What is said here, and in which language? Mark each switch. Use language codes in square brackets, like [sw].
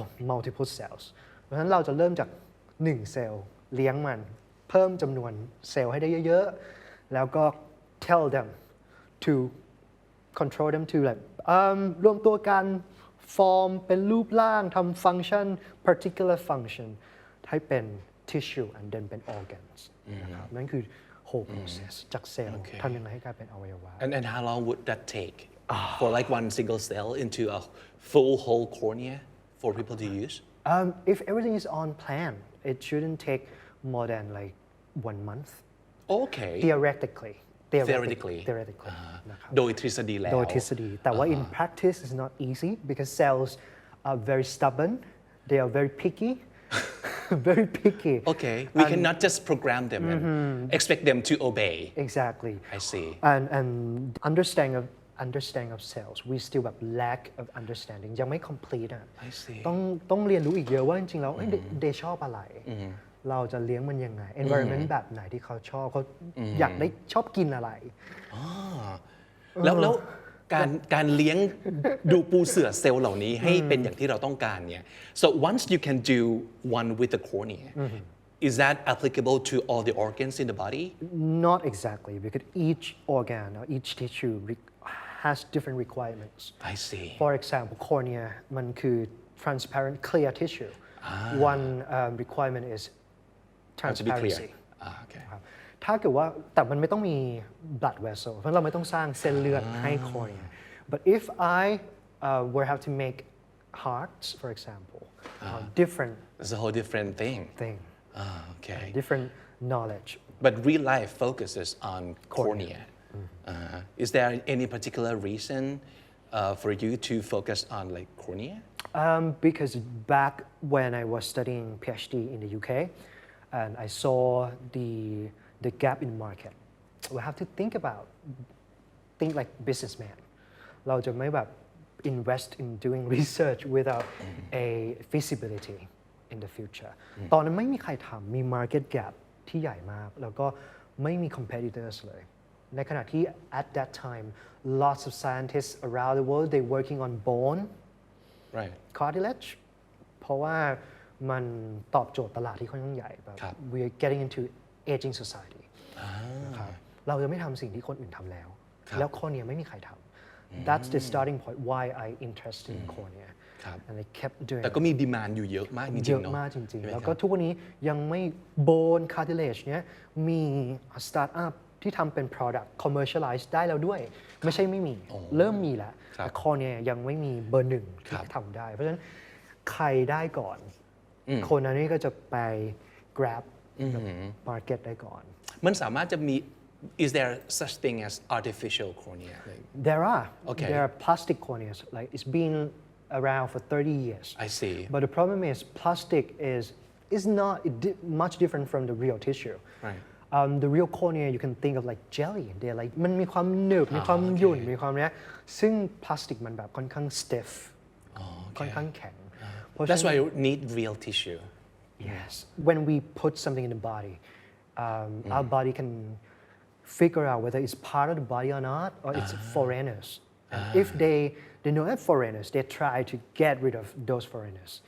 [th] multiple cells เพราะฉะนั้นเราจะเริ่มจาก1เซลล์เลี้ยงมันเพิ่มจำนวนเซลล์ให้ได้เยอะๆแล้วก็ [en] tell them to control them to [th] แบบรวมตัวกันฟอร์มเป็นรูปร่างทำ function particular function ให้เป็น tissue and then เป็น organs นะครับนั่นคือ whole process จากเซลล์ทำยังไงให้กลายเป็นอวัยวะ [en] And how long would that take for like one single cell into a full whole cornea for people to use? If everything is on plan, it shouldn't take more than like 1 month. Okay. Theoretically. Theoretically. [th] นะครับ โดยทฤษฎีแล้ว โดยทฤษฎีแต่ว่า [en] in practice is not easy because cells are very stubborn. They are very picky. Very picky. Okay. We cannot just program them and expect them to obey. Exactly. I see. And understanding of cells, we still have lack of understanding. [th] ยังไม่ complete อ่ะ [en] I see. [th] ต้องเรียนรู้อีกเยอะว่าจริงๆแล้วเดชอบอะไร เราจะเลี้ยงมันยังไง environment แบบไหนที่เขาชอบเขาอยากได้ชอบกินอะไร แล้วการเลี้ยงดูปูเสือเซลล์เหล่านี้ให้เป็นอย่างที่เราต้องการเนี่ย [en] so once you can do one with the cornea is that applicable to all the organs in the body Not exactly because each organ or each tissue has different requirements I see For example cornea [th] มันคือ [en] transparent clear tissue One requirement is to be clear transparency okay [th] ถ้าเกิดว่าแต่มันไม่ต้องมี blood vessel เพราะเราไม่ต้องสร้างเส้นเลือดให้ cornea [en] but if I were have to make hearts for example different it's a whole different thing okay different knowledge but real life focuses on cornea is there any particular reason for you to focus on like cornea because back when I was studying PhD in the UK and I saw the gap in market we have to think like businessman [th] เราจะไม่แบบ [en] invest in doing research without a feasibility in the future [th] ตอนนั้นไม่มีใครทำมี market gap ที่ใหญ่มากแล้วก็ไม่มี competitors เลยในขณะที่ [en] at that time lots of scientists around the world they working on bone right cartilage [th] เพราะว่ามันตอบโจทย์ตลาดที่ค่อนข้างใหญ่แบบ [en] we are getting into aging society [th] นะครับเราจะไม่ทำสิ่งที่คนอื่นทำแล้วแล้วcorneaไม่มีใครทำ [en] that's the starting point why I interested in cornea and I kept doing [th] แต่ก็มี demand อยู่เยอะมากจริงๆ เยอะมากจริงๆแล้วก็ทุกวันนี้ยังไม่ bone cartilage เนี้ยมี startup ที่ทำเป็น product commercialize ได้แล้วด้วยไม่ใช่ไม่มีเริ่มมีแล้วแต่corneaยังไม่มีเบอร์หนึ่งที่ทำได้เพราะฉะนั้นใครได้ก่อนคนนั้นนี่ก็จะไป grab market ได้ก่อน มันสามารถจะมี [en] is there such thing as artificial cornea There are Okay. There are plastic corneas like it's been around for 30 years I see But the problem is plastic is not much different from the real tissue right The real cornea you can think of like jelly they're like [th] มันมีความหนึบมีความหยุ่นมีความเนี้ยซึ่งพลาสติกมันแบบค่อนข้าง stiff ค่อนข้างแข็ง [en] that's why you need real tissue Yes when we put something in the body our body can figure out whether it's part of the body or not or it's foreigners and if they know that foreigners they try to get rid of those foreigners